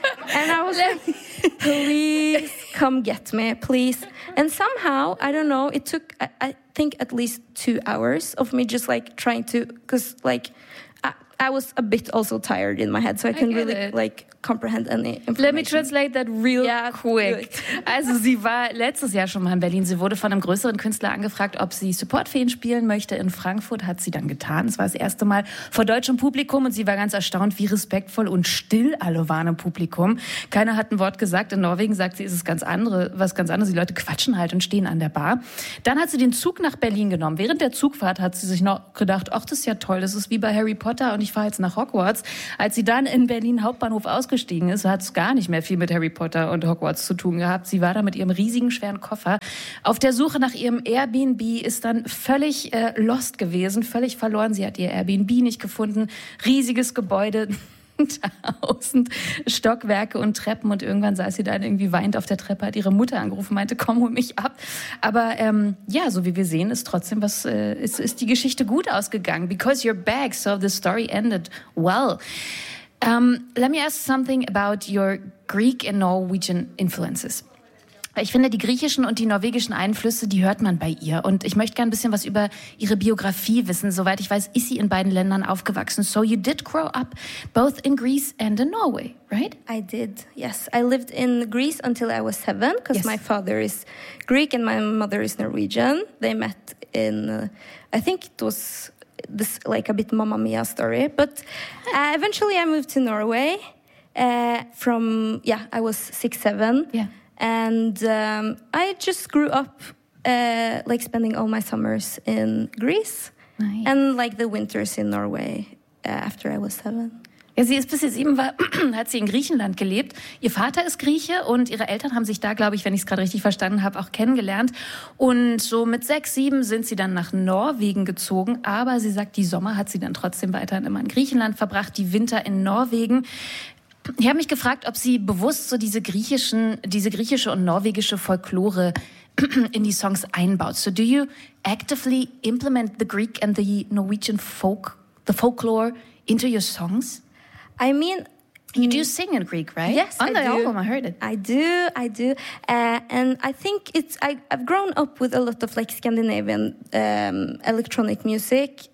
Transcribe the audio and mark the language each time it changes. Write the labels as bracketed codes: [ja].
[en] And I was like, please come get me, please. And somehow, I don't know, it took, I think at least 2 hours of me just like trying to, because like, I was a bit also tired in my head, so I couldn't really like comprehend any information. Let me translate that real quick. [de] Also sie war letztes Jahr schon mal in Berlin. Sie wurde von einem größeren Künstler angefragt, ob sie Support für ihn spielen möchte. In Frankfurt hat sie dann getan. Es war das erste Mal vor deutschem Publikum und sie war ganz erstaunt, wie respektvoll und still alle waren im Publikum. Keiner hat ein Wort gesagt. In Norwegen, sagt sie, ist es ganz andere, was ganz anderes. Die Leute quatschen halt und stehen an der Bar. Dann hat sie den Zug nach Berlin genommen. Während der Zugfahrt hat sie sich noch gedacht, ach, das ist ja toll, das ist wie bei Harry Potter und ich fahre jetzt nach Hogwarts. Als sie dann in Berlin Hauptbahnhof ausgestiegen ist, hat es gar nicht mehr viel mit Harry Potter und Hogwarts zu tun gehabt. Sie war da mit ihrem riesigen, schweren Koffer. Auf der Suche nach ihrem Airbnb ist dann völlig lost gewesen, völlig verloren. Sie hat ihr Airbnb nicht gefunden. Riesiges Gebäude, 1000 Stockwerke und Treppen. Und irgendwann saß sie dann irgendwie weinend auf der Treppe, hat ihre Mutter angerufen, meinte, komm, hol mich ab. Aber ja, so wie wir sehen, ist trotzdem was, ist die Geschichte gut ausgegangen. [en] Because you're back, so the story ended well. Let me ask something about your Greek and Norwegian influences. [de] Ich finde, die griechischen und die norwegischen Einflüsse, die hört man bei ihr. Und ich möchte gerne ein bisschen was über ihre Biografie wissen. Soweit ich weiß, ist sie in beiden Ländern aufgewachsen. [en] So you did grow up both in Greece and in Norway, right? I did, yes. I lived in Greece until I was 7, because my father is Greek and my mother is Norwegian. They met in, I think it was this like a bit Mamma Mia story. But eventually I moved to Norway from, yeah, I was 6, 7. Yeah. And I just grew up, like, spending all my summers in Greece. Nice. And, like, the winters in Norway after I was 7. [de] Ja, sie ist bis sie 7 war, hat sie in Griechenland gelebt. Ihr Vater ist Grieche und ihre Eltern haben sich da, glaube ich, wenn ich es gerade richtig verstanden habe, auch kennengelernt. Und so mit 6, 7 sind sie dann nach Norwegen gezogen. Aber sie sagt, die Sommer hat sie dann trotzdem weiterhin immer in Griechenland verbracht, die Winter in Norwegen. Ich habe mich gefragt, ob sie bewusst so diese griechische und norwegische Folklore in die Songs einbaut. [en] So do you actively implement the Greek and the Norwegian folklore into your songs? I mean, you do sing in Greek, right? Yes, on I the do. Album, I heard it. I do. And I think I've grown up with a lot of like Scandinavian electronic music.